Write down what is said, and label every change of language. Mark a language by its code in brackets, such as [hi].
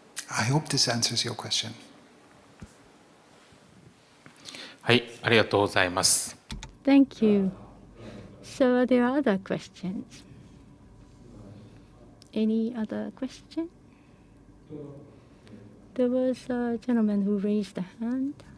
[en] I hope this answers your question. [ja] はい、ありがとうございます。 [en] Thank you. So there are other questions. Any other question? There was a gentleman who raised a hand.